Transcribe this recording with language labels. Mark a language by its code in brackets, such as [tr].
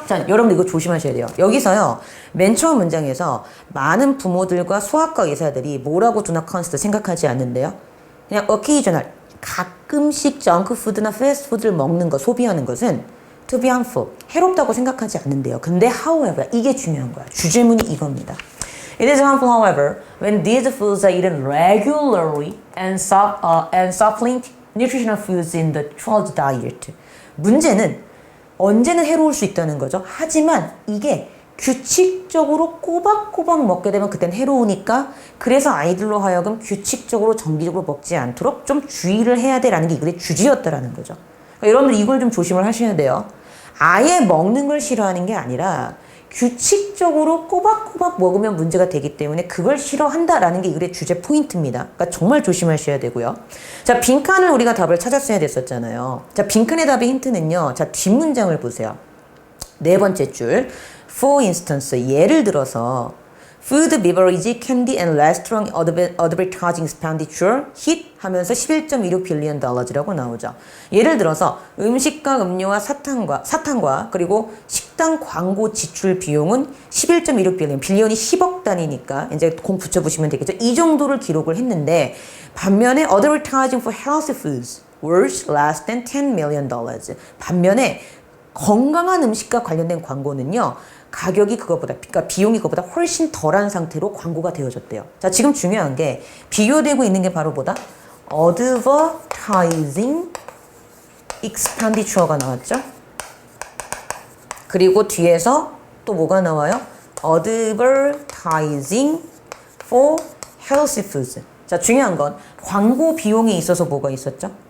[ko] 자, 여러분들 이거 조심하셔야 돼요. 여기서요, 맨 처음 문장에서 많은 부모들과 소아과 의사들이 뭐라고 [en] do not consider [ko] 생각하지 않는데요. 그냥 occasional, 가끔씩 정크푸드나 패스트푸드를 먹는 것, 소비하는 것은 [en] to be harmful, [ko] 해롭다고 생각하지 않는데요. 근데 however, 이게 중요한 거야. 주제문이 이겁니다. [en] It is harmful, however, when these foods are eaten regularly and supplement nutritional foods in the child's diet. [ko] 문제는 언제는 해로울 수 있다는 거죠. 하지만 이게 규칙적으로 꼬박꼬박 먹게 되면 그땐 해로우니까 그래서 아이들로 하여금 규칙적으로 정기적으로 먹지 않도록 좀 주의를 해야 돼라는 게 이글의 주제였다라는 거죠. 그러니까 여러분들 이걸 좀 조심을 하셔야 돼요. 아예 먹는 걸 싫어하는 게 아니라 규칙적으로 꼬박꼬박 먹으면 문제가 되기 때문에 그걸 싫어한다라는 게 이글의 주제 포인트입니다. 그러니까 정말 조심하셔야 되고요. 자, 빈칸을 우리가 답을 찾았어야 됐었잖아요. 자, 빈칸의 답의 힌트는요. 자, 뒷문장을 보세요. 네 번째 줄. [en] For instance, [ko] 예를 들어서 [en] Food, beverage, candy, and restaurant advertising expenditure hit [ko] 하면서 11.26 빌리언 달러즈라고 나오죠. 예를 들어서 음식과 음료와 사탕과 그리고 식당 광고 지출 비용은 11.26 빌리언, 빌리언이 10억 단위니까 이제 공 붙여보시면 되겠죠. 이 정도를 기록을 했는데 반면에 [en] advertising for healthy foods was less than 10 million dollars. [ko] 반면에 건강한 음식과 관련된 광고는요. 가격이 그러니까 비용이 그거보다 훨씬 덜한 상태로 광고가 되어졌대요. 자, 지금 중요한 게 비교되고 있는 게 바로 뭐다? advertising expenditure가 나왔죠? 그리고 뒤에서 또 뭐가 나와요? [en] advertising for healthy foods. [ko] 자, 중요한 건 광고 비용에 있어서 뭐가 있었죠?